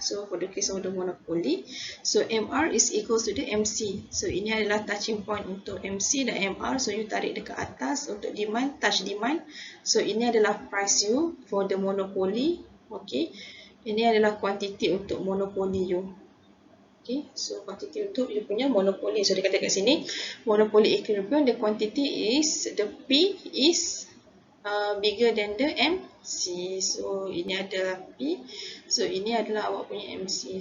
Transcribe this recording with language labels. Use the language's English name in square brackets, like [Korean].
[English] So for the case of the monopoly, so MR is equals to the MC. [Malay] So ini adalah touching point untuk MC dan MR. So you tarik dekat atas untuk demand, touch demand. So ini adalah price you [English] for the monopoly. [Malay] Okay, ini adalah quantity untuk monopoly you. Okay, so quantity untuk you punya monopoly. [English] So [Malay] dia kata kat sini [English] monopoly equilibrium, the quantity is the P is bigger than the MC. [Malay] So ini adalah P, so ini adalah awak punya MC.